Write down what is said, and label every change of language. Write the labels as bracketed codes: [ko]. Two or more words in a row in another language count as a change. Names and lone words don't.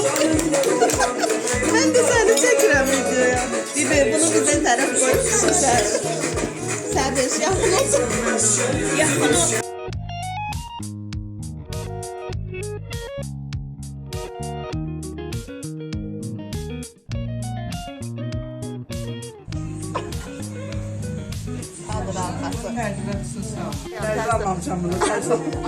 [az] Ben de seni çekirəm videoya. Bibi bunu bize tərəf qoy. Süper. Səbiş, yaxın olsun. Yaxın olsun. Alır arkası. Təzəməm sən bunu, təzəməm.